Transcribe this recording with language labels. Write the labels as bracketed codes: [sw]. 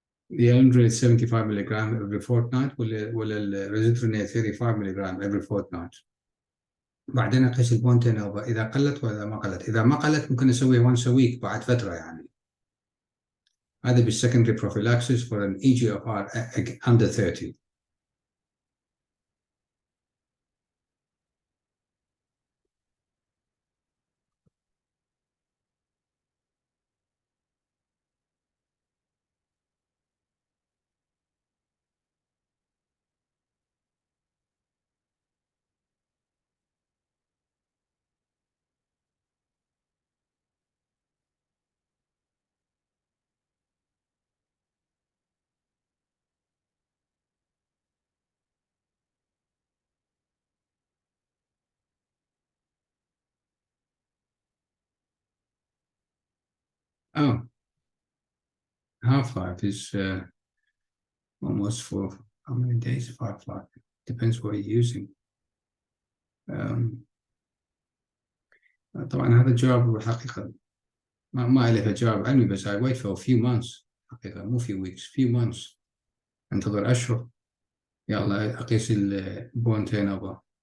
[en] The alendronate 75 milligram every fortnight ولا الريزودرونate 35 milligram every fortnight. [ar] بعدين أقيس البونتينوفا إذا قلت وإذا ما قلت. إذا ما قلت ممكن أسويها [en] once a week [ar] بعد فترة يعني. [en] هذا بالsecondary prophylaxis for an EGFR under 30. Oh, half-life is almost for how many days of half-life? Depends what you're using. [ar] طبعا هذا الجواب بالحقيقة ما له جواب علمي، بس [en] I wait for a few months [ar] حقيقة، مو [en] few weeks, few months، [ar] انتظر أشهر. يلا أقيس البونتينوفا.